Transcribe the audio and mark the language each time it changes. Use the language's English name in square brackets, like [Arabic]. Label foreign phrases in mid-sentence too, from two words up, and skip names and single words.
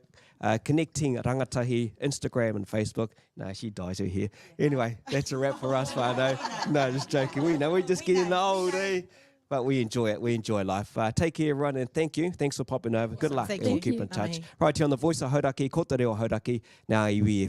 [English] Connecting Rangatahi, Instagram and Facebook. No, she dies her here. Anyway, that's a wrap for us, whānau. No, just joking. We know we're just getting old, eh? But we enjoy it. We enjoy life. Take care, everyone, and thank you. Thanks for popping over. Good luck, Thank and we'll you. keep in touch. Namahi. Right here on the Voice of Hauraki, [Māori] ko te reo Hauraki, nā iwi e